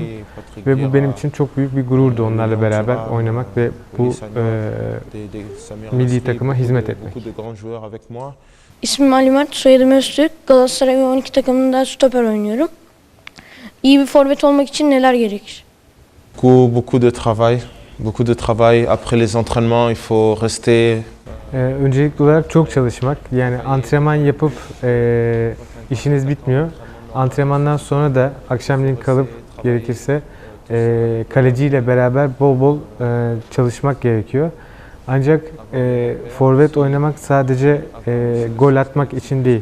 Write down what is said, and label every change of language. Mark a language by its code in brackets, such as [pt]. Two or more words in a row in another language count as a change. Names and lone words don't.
[tr] Ve bu benim için çok büyük bir gururdu onlarla beraber oynamak ve bu milli takıma hizmet etmek. İsmim Ali Mert, soyadım Öztürk. Galatasaray U12 takımında stoper oynuyorum. İyi bir forvet olmak için neler gerekir? [fr] Beaucoup de travail. Après les entraînements, il faut rester. [tr] Öncelikli olarak çok çalışmak. Yani antrenman yapıp işiniz bitmiyor. Antrenmandan sonra da akşamleyin kalıp gerekirse kaleciyle beraber bol bol çalışmak gerekiyor. Ancak forvet oynamak sadece gol atmak için değil.